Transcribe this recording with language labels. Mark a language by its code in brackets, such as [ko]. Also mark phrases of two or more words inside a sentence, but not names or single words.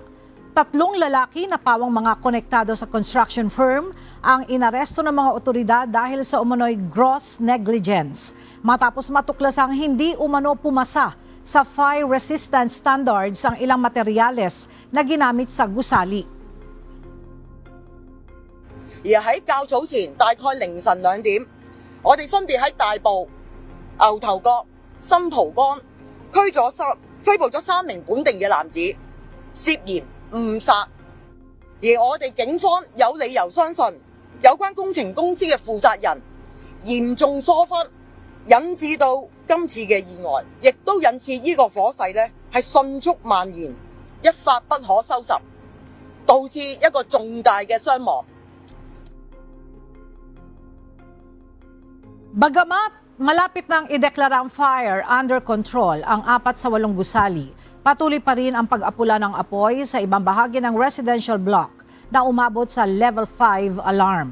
[tl] 3 lalaki na pawang mga konektado sa [en] construction firm [tl] ang inaresto ng mga otoridad dahil sa umano'y [en] gross negligence. [tl] Matapos matuklasang hindi umano pumasa sa [en] fire resistance standards [tl] ang ilang materyales na ginamit sa gusali. [yue] 而喺較早前大概凌晨2點，我哋分別喺大埔、牛頭角、新蒲崗拘捕咗3名本地嘅男子，涉嫌誤殺。而我哋警方有理由相信，有關工程公司嘅負責人嚴重疏忽，引致到今次嘅意外，亦都引致呢個火勢呢係迅速蔓延，一發不可收拾，導致一個重大嘅傷亡。 [tl] Bagamat malapit nang ideklara ang [en] fire under control [tl] ang 4 sa 8 gusali, patuloy pa rin ang pag-apula ng apoy sa ibang bahagi ng [en] residential block [tl] na umabot sa [en] level 5 alarm.